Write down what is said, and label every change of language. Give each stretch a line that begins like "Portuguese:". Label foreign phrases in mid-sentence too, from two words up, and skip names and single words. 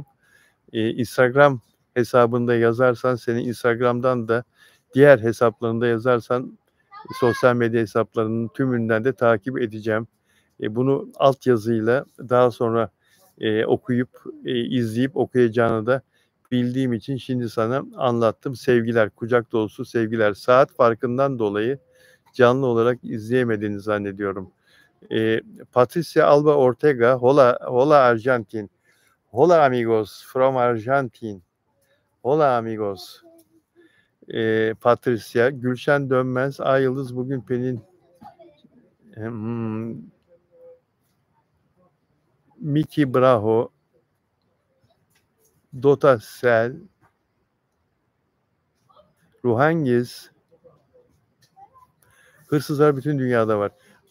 Turkish: Instagram hesabında yazarsan, seni Instagram'dan da, diğer hesaplarında yazarsan, sosyal medya hesaplarının tümünden de takip edeceğim. Bunu altyazıyla daha sonra okuyup, izleyip okuyacağını da bildiğim için şimdi sana anlattım. Sevgiler, kucak dolusu sevgiler. Saat farkından dolayı canlı olarak izleyemediğini zannediyorum. Patricia Alba Ortega, hola Arjantin.
Spanish: Hola amigos from Argentin. Hola amigos. Patricia,
Turkish: Gülşen Dönmez, Ay Yıldız bugün Pelin, Miki Braho, Dota Sel, Ruhangiz. Hırsızlar bütün dünyada var.